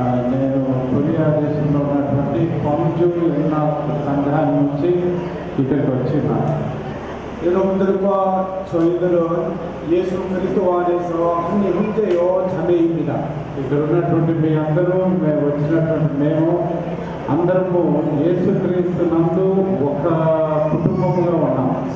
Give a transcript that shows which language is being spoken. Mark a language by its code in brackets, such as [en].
[te] నేను కొరియా దేశంలో ఉన్నటువంటి 광주 영락 సంఘం నుంచి ఇక్కడికి వచ్చినాను. [ko] 여러분들과 저희들은 예수 그리스도 안에서 한 형제요 자매입니다. [te] ఇక్కడ ఉన్నటువంటి మీ అందరూ వచ్చినటువంటి మేము అందరము యేసుక్రీస్తు నందు ఒక కుటుంబముగా ఉన్నాము.